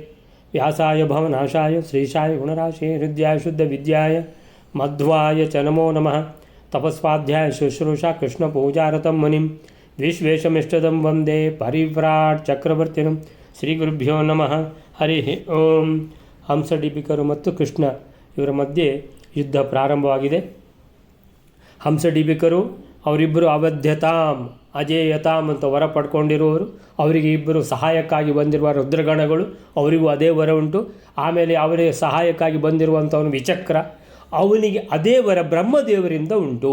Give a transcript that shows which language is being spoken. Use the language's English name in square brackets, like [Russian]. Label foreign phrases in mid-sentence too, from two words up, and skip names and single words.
[Sanskrit] व्यासाय भवनाशाय श्रीशाय गुणराशे हृदयाय शुद्धविद्याय मध्वाय च नमो नमः। तपस्वाध्याय शुश्रूषा कृष्णपूजारतं मुनिं विश्वेशमिष्टदं वन्दे परिव्राट् चक्रवर्तिनं। श्रीगुरुभ्यो नमः। हरि ओಂ। [Kannada] ಹಂಸಡಿಬಿಕರು ಮತ್ತು ಕೃಷ್ಣ ಇವರ ಮಧ್ಯೆ ಯುದ್ಧ ಪ್ರಾರಂಭವಾಗಿದೆ. ಹಂಸಡಿಬಿಕರು ಅವರಿಬ್ಬರು [Sanskrit] ಅವಧ್ಯತಾಂ ಅಜೇಯತಾಂ [Kannada] ಅಂತ ವರ ಪಡ್ಕೊಂಡಿರುವವರು. ಅವರಿಗೆ ಇಬ್ಬರು ಸಹಾಯಕ್ಕಾಗಿ ಬಂದಿರುವ ರುದ್ರಗಣಗಳು, ಅವರಿಗೂ ಅದೇ ವರ ಉಂಟು. ಆಮೇಲೆ ಅವರಿಗೆ ಸಹಾಯಕ್ಕಾಗಿ ಬಂದಿರುವಂಥವನು ವಿಚಕ್ರ, ಅವನಿಗೆ ಅದೇ ವರ ಬ್ರಹ್ಮದೇವರಿಂದ ಉಂಟು.